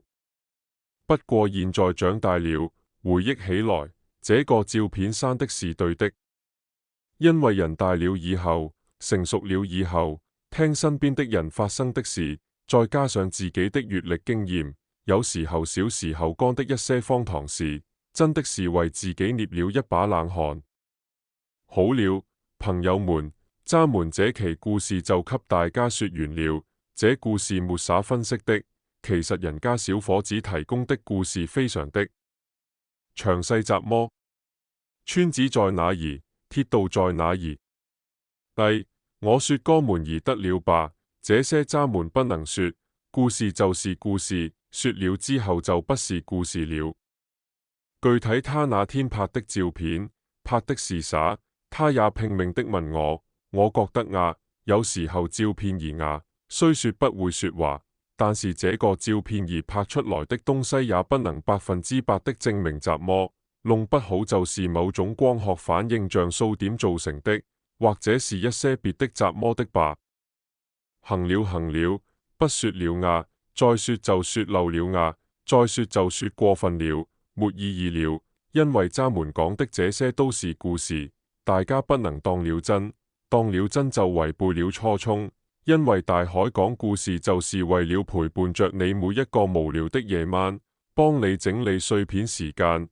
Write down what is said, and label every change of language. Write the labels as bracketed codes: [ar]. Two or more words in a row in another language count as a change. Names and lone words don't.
[zh] 不過現在長大了，回憶起來，這個照片刪的是對的，因為人大了以後，成熟了以後，聽身邊的人發生的事，再加上自己的閱歷經驗，有時候小時候幹的一些荒唐事，真的是為自己捏了一把冷汗。好了，朋友們，咱們這期故事就給大家說完了。這故事沒啥分析的，其實人家小伙子提供的故事非常的詳細雜麼？村子在哪兒？鐵道在哪兒？我說哥們兒得了吧，這些咱們不能說。故事就是故事，說了之後就不是故事了。具體他那天拍的照片，拍的是啥？他也拼命的問我。我覺得啊，有時候照片兒啊，雖說不會說話，但是這個照片兒拍出來的東西也不能100%的證明雜麼，弄不好就是某種光學反應像素點造成的，或者是一些別的雜麼的吧。行了，不說了啊，再說就說漏了啊，再說就說過分了，沒意義了，因為咱們講的這些都是故事，大家不能當了真，當了真就違背了初衷，因為大海講故事就是為了陪伴着你每一個無聊的夜晚，幫你整理碎片時間。